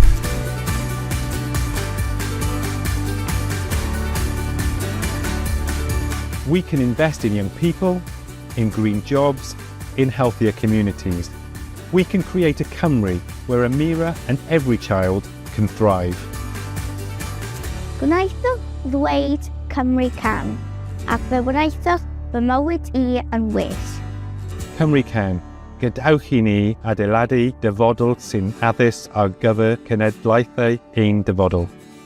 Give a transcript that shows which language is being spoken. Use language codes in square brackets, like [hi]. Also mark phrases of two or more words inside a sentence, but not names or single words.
[en] We can invest in young people, in green jobs, in healthier communities. We can create a Cymru where Amira and every child can thrive. [cy] Gwnaethwch ddweud Cymru can, ac fe wnaethwch fy mywyd I yn well. Cymru can. Gadewch I ni adeiladu dyfodol sy'n addys ar gyfer cenedlaethau ein dyfodol.